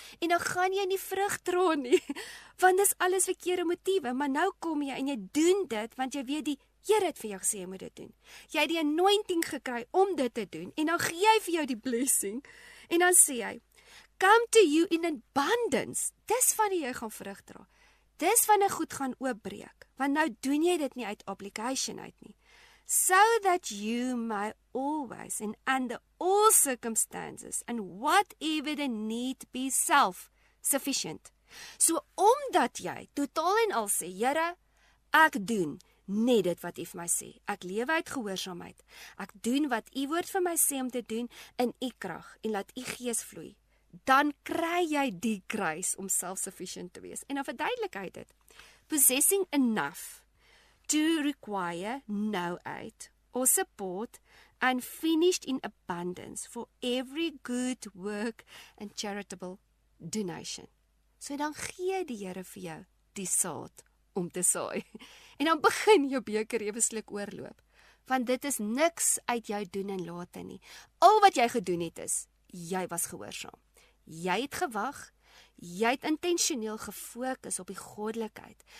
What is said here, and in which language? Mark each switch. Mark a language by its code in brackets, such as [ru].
[af] En dan gaan jy nie vrug dra nie, want dis alles verkeerde motiewe. Maar nou kom jy en jy doen dit, want jy weet die Here het vir jou gesê jy moet dit doen. Jy het die anointing gekry om dit te doen, en dan gee hy vir jou die blessing, en dan sê hy, [en] come to you in abundance. [af] Dis wanneer jy gaan vrug dra. Dis wanneer goed gaan oopbreek. Want nou doen jy dit nie uit obligation uit nie. [en] So that you may always and under all circumstances and whatever the need be self-sufficient. [af] So omdat jy totaal en al sê, Here, ek doen net dit wat U vir my sê. Ek lewe uit gehoorsaamheid. Ek doen wat U woord vir my sê om te doen in U krag, en laat U gees vloei. Dan kry jy die grace om self-sufficient te wees. En dan verduidelik hy dit. [en] Possessing enough to require no aid or support, and finished in abundance for every good work and charitable donation. [af] So dan gee die Here vir jou die saad om te saai. En dan begin jou beker ewe sluk oorloop. Want dit is niks uit jou doen en late nie. Al wat jy gedoen het is, jy was gehoorsaam. Jy het gewag, jy het intentioneel gefokus op die goddelikheid.